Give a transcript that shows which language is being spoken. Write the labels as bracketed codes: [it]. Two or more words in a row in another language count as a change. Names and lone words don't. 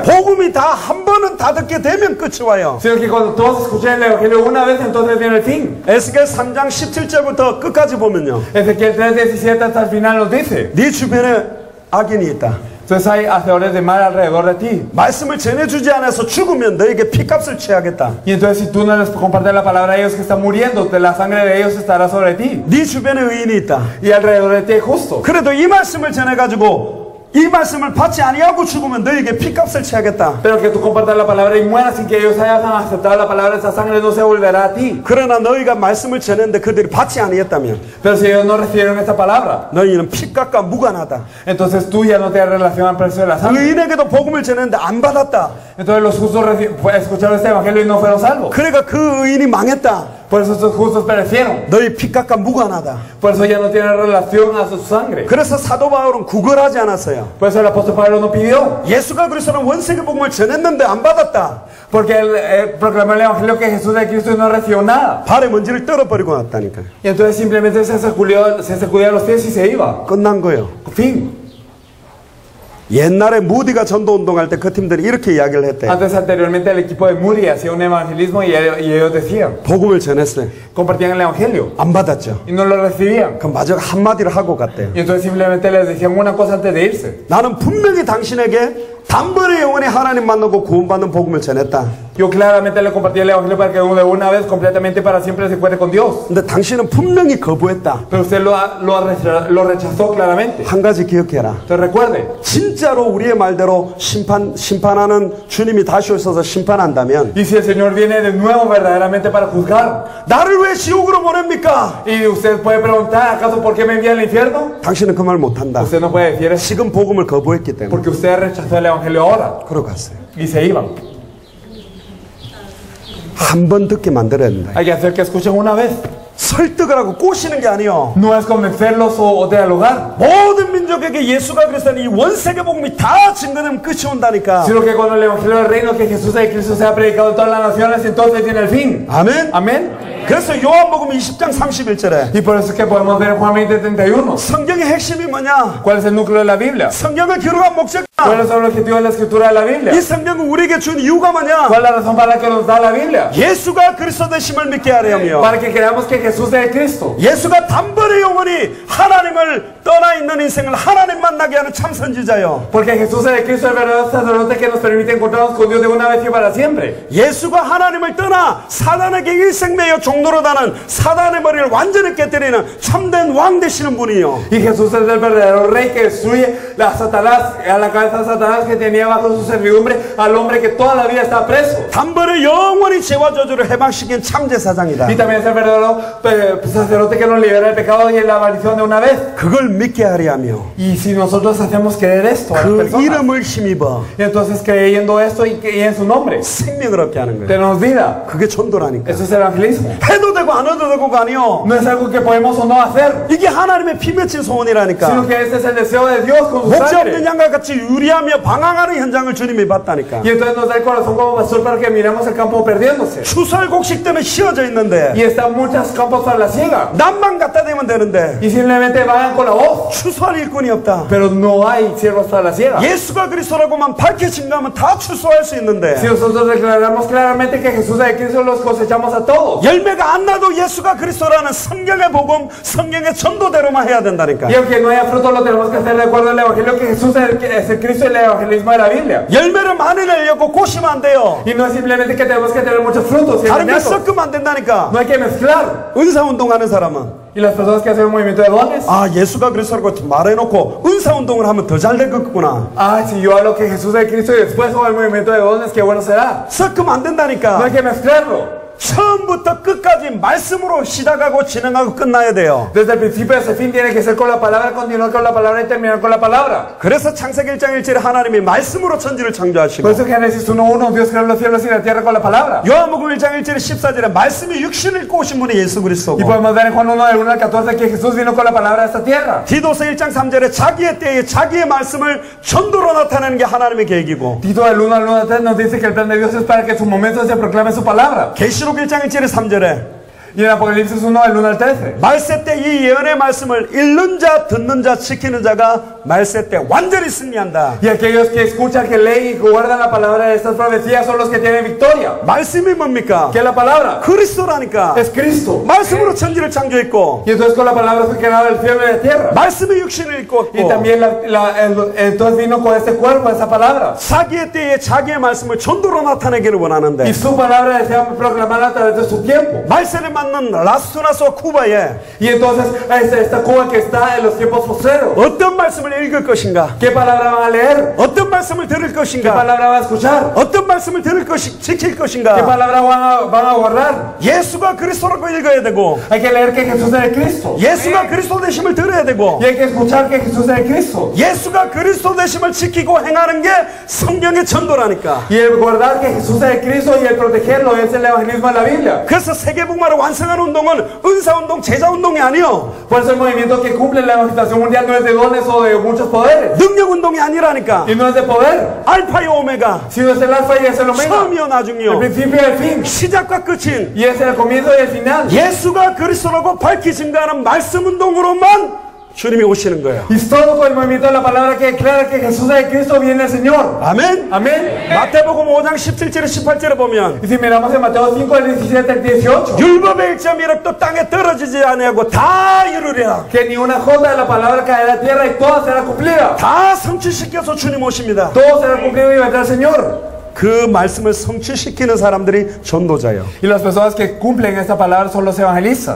[ko] 복음이 다 한 번은 다 듣게 되면 끝이 와요. [es] Sino que cuando todos escuchen el evangelio una vez, entonces viene el fin. [ko] 에스겔 3장 17절부터 끝까지 보면요. [es] Ezequiel 3:17 hasta el final nos dice. [ko] 네 주변에 악인이 있다. [es] Entonces hay hacedores de mal alrededor de ti. [ko] 말씀을 전해주지 않아서 죽으면 너에게 피값을 취하겠다. [es] Y entonces si tú no les compartes la palabra a ellos que están muriendo, de la sangre de ellos estará sobre ti. [ko] 네 주변에 의인이 있다. [es] Y alrededor de ti hay justo. [ko] 그래도 이 말씀을 전해가지고 이 말씀을 받지 아니하고 죽으면 너에게 피값을 취하겠다. [es] Pero que tú compartas la palabra y mueras sin que ellos hayan aceptado la palabra, esa sangre no se volverá a ti. [ko] 그러나 너희가 말씀을 전했는데 그들이 받지 아니했다면 [es] Pero si ellos no recibieron esta palabra, [ko] 너희는 피값과 무관하다. [es] entonces tú ya no te relacionas al precio de la sangre. [ko] 의인에게도 복음을 전했는데 안 받았다. [es] Entonces los justos escucharon este evangelio y no fueron salvos. [ko] 그러니까 그 의인이 망했다. [es] Por eso estos justos perecieron. [ko] 너희 피값과 무관하다. [es] Por eso ya no tienen relación a su sangre. [ko] 그래서 사도 바울은 구걸하지 않았어요. [es] Por eso el apóstol Pablo no pidió. [ko] 예수가 그리스도는 원세계 복음을 전했는데 안 받았다. [es] Porque él proclamó el evangelio que Jesús es Cristo y no recibió nada. [ko] 발에 먼지를 떨어버리고 왔다니까요. [es] Y entonces simplemente se sacudió los pies y se iba. [ko] 끝난 거예요. [es] Fin. [ko] 옛날에 무디가 전도 운동할 때 그 팀들이 이렇게 이야기를 했대. [es] Antes, anteriormente, el equipo de Moody hacía un evangelismo y ellos decían, [ko] 복음을 전했어요. [es] compartían el evangelio [ko] 안 받았죠. [es] y no lo recibían. [ko] 그럼 마저 한마디를 하고 갔대요. [es] Y entonces simplemente les decían una cosa antes de irse. [ko] 나는 분명히 당신에게 단번에 영원히 하나님 만나고 구원받는 복음을 전했다. [es] Yo claramente le compartí el evangelio para que de una vez completamente para siempre se encuentre con Dios. [ko] 근데 당신은 분명히 거부했다. [es] Pero usted lo rechazó claramente. [ko] 한 가지 기억해라. [es] Entonces recuerde, [ko] 진짜로 우리의 말대로 심판하는 주님이 다시 오셔서 심판한다면 [es] y si el Señor viene de nuevo verdaderamente para juzgar, [ko] 나를 왜 지옥으로 보냅니까? [es] y usted puede preguntar, ¿acaso por qué me envía al infierno? [ko] 당신은 그 말 못한다. [es] Usted no puede decir eso [ko] 지금 복음을 거부했기 때문에. [es] porque usted rechazó el evangelio ahora [ko] 그러고 갔어요. [es] y se iban. [ko] 한 번 듣게 만들어야 된다. [es] Hay que hacer que escuchen una vez. [ko] 설득을 하고 꼬시는 게 아니요. [es] No es convencerlos o dialogar, [ko] 모든 민족에게 예수가 그리스도는 이 원세계 복음이 다 증거되면 끝이 온다니까. [es] sino que cuando el evangelio del reino que Jesús es Cristo sea predicado en todas las naciones, entonces tiene el fin. [ko] 아멘. [es] Amén. [ko] 그래서 요한복음 20장 31절에 [es] Y por eso es que podemos ver en Juan 20:31. [ko] 성경의 핵심이 뭐냐? [es] ¿Cuál es el núcleo de la Biblia? [ko] 성경을 기록한 목적이야. [es] ¿Cuál es el objetivo de la escritura de la Biblia? [ko] 이 성경은 우리에게 준 이유가 뭐냐? [es] ¿Cuál es la razón para la que nos da la Biblia? [ko] 예수가 그리스도 되심을 믿게 하려며 [es] Para que creamos que Jesús es Cristo. [ko] 예수가 단번에 영원히 하나님을 떠나 있는 인생을 하나님 만나게 하는 참 선지자요. [es] Porque Jesús es Cristo, el verdadero sacerdote que nos permite encontrarnos con Dios de una vez y para siempre. [ko] 예수가 하나님을 떠나 사단에게 일생 매여 종로로 다는 사단의 머리를 완전히 깨뜨리는 참된 왕 되시는 분이요. [es] Y Jesús es el verdadero rey que destruye a Satanás a la cabeza vez a Satanás que tenía bajo su servidumbre al hombre que toda la vida está preso. [ko] 단번에 영원히 죄와 저주를 해방시킨 참제사장이다. [es] Y también es el verdadero sacerdote que nos libera del pecado y la maldición de una vez. [ko] 그걸 믿게 하려 하며 [es] Y si nosotros hacemos creer esto a las [ko] 그 [es] personas, [ko] 이름을 힘입어 [es] y entonces creyendo esto y en su nombre, [ko] 생명을 얻게 하는 거예요. [es] tenemos vida. [ko] 그게 전도라니까. [es] Eso es evangelismo. [ko] 해도 되고 안 해도 되고가 아니요. [es] No es algo que podemos o no hacer, [ko] 이게 하나님의 피 맺힌 소원이라니까. [es] sino que este es el deseo de Dios con su [ko] 목자 없는 [es] sangre. [ko] 양과 같이 유리하며 방황하는 현장을 주님이 봤다니까. [es] Y entonces nos da el corazón como pastor para que miremos el campo perdiéndose. [ko] 추설곡식 때문에 휘어져 있는데 [es] Y están muchos campos para la ciega. [ko] 남만 갖다 대면 되는데 [es] Y simplemente vayan con la voz. [ko] 추수할 일꾼이 없다. [es] Pero no hay siervos para la ciega. [ko] 예수가 그리스도라고만 밝혀진다면 다 추수할 수 [es] Si [ko] 있는데 [es] nosotros declaramos claramente que Jesús es Cristo, los cosechamos a todos. [ko] 열매가 안 나도 예수가 그리스도라는 성경의 복음, 성경의 전도대로만 해야 된다니까. [es] Y aunque no haya fruto, lo tenemos que hacer de acuerdo al Evangelio que Jesús es el Cristo y el evangelismo de la Biblia. [ko] 열매를 많이 내려고 고시면 안 돼요. [es] Y no es simplemente que tenemos que tener muchos frutos, [ko] 다른 게 [es] sino [ko] 섞으면 안 된다니까. [es] no hay que mezclar. [ko] 은사운동하는 사람은 [es] Y las personas que hacen un movimiento de dones, [ko] 아 예수가 그리스도라고 말해놓고 은사운동을 하면 더 잘 될 거구나. [es] si yo hablo que Jesús es Cristo y después hago el movimiento de dones, qué bueno será. [ko] 섞으면 안 [es] No [ko] 된다니까. [es] hay que mezclarlo. [ko] 처음부터 끝까지 말씀으로 시작하고 진행하고 끝나야 돼요. [es] Desde el principio hasta el fin tiene que ser con la palabra, continuar con la palabra y terminar con la palabra. [ko] 그래서 창세기 1장 1절에 하나님이 말씀으로 천지를 창조하시고 [es] Por eso Génesis 1:1 Dios creó los cielos y la tierra con la palabra. [ko] 요한복음 1장 1절에 14절에 말씀이 육신을 입고 오신 분이 예수 [es] Y [ko] 그리스도고 [es] podemos ver en Juan 1 del 1 al 14 que Jesús vino con la palabra a esta tierra. [ko] 디도서 1장 3절에 자기의 때에 자기의 말씀을 전도로 나타내는 게 하나님의 계획이고 [es] Tito del 1 al 1 al 3 nos dice que el plan de Dios es para que en su momento se proclame su palabra. [ko] 계시록 1장 1절에 3절에 [es] Y en Apocalipsis 1 del 1 al 13 [ko] 말세 때 이 예언의 말씀을 읽는 자 듣는 자 지키는 자가 말세 때 완전히 승리한다. [es] y aquellos que escuchan, que leen y guardan la palabra de estas profecías son los que tienen victoria. [ko] 말씀이 뭡니까? [es] ¿Qué es la palabra? [ko] 그리스도라니까. [es] Es Cristo. [ko] 말씀으로 천지를 창조했고 [es] Y entonces con la palabra fue creado el cielo y la tierra. [ko] 말씀이 육신을 입고 [es] Y también entonces vino con este cuerpo, esa palabra. [ko] 자기의 때에 자기의 말씀을 전도로 나타내기를 원하는데 [es] Y su palabra desea proclamarla a través de su tiempo. [ko] 말세를 맞는 라스투나스와 쿠바에 [es] Y entonces esta Cuba que está en los tiempos postreros, [ko] 어떤 말씀을 읽을 것인가? [es] ¿qué palabra van a leer? [ko] 어떤 말씀을 들을 [es] ¿Qué [ko] 것인가? [es] palabra van a escuchar? [ko] 어떤 말씀을 지킬 [es] ¿Qué [ko] 것인가? [es] palabra van a guardar? [ko] 예수가 그리스도라고 읽어야 되고 [es] Hay que leer que Jesús es el Cristo. [ko] 예수가 그리스도 되심을 들어야 되고 [es] Y hay que escuchar que Jesús es el Cristo. [ko] 예수가 그리스도 되심을 지키고 행하는 게 성경의 전도라니까. [es] Y el guardar que Jesús es el Cristo y el protegerlo es el evangelismo de la Biblia. [ko] 그래서 세계복음화를 완성하는 운동은 은사운동, 제자운동이 아니요. [es] Por eso el movimiento que cumple la evangelización mundial no es de dones o de muchos poderes. [ko] 능력운동이 아니라니까. [es] Y no es de poder, [ko] 알파요 오메가. [es] sino es el alfa y es el omega. [ko] 처음이요 [es] El [ko] 나중이요. [es] principio y el fin. [ko] 시작과 끝인 [es] Y es el comienzo y el final. [ko] 예수가 그리스도라고 밝히 증가하는 말씀운동으로만 주님이 오시는 거예요. [es] Y todo con el movimiento de la palabra que declara que Jesús es el Cristo, viene el Señor. [ko] 아멘. [es] Amén. [ko] 마태복음 5장 17절에 18절에 보면 [es] Y si miramos en Mateo 5, del 17 al 18, [ko] 율법의 일점이력도 땅에 떨어지지 아니하고 다 이루리라. [es] que ni una jota de la palabra caerá a tierra y toda será cumplida. [ko] 다 성취시켜서 주님 오십니다. [es] Todo será cumplido y vendrá el Señor. [ko] 그 말씀을 성취시키는 사람들이 전도자예요. [es] Y las personas que cumplen esta palabra son los evangelistas.